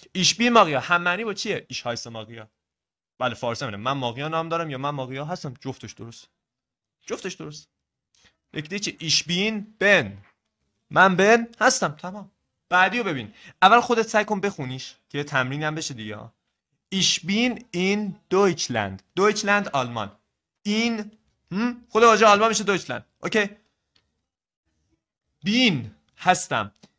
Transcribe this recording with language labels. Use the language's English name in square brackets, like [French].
[German] Ich bin Maria [Persian] هم معنی با چیه؟ [German] Ich heiße Maria. [Persian] بله فارسی منه، من ماقیا نام دارم یا من ماقیا هستم، جفتش درست، جفتش درست. یک چی؟ [German] Ich bin Ben. [Persian] من بن هستم، تمام. بعدی رو ببین، اول خودت سعی کن بخونیش که یه تمرین هم بشه دیگه. [German] Ich bin in Deutschland. Deutschland آلمان. [Persian] این خود واژه آلمان میشه Deutschland. اوکی. bin هستم.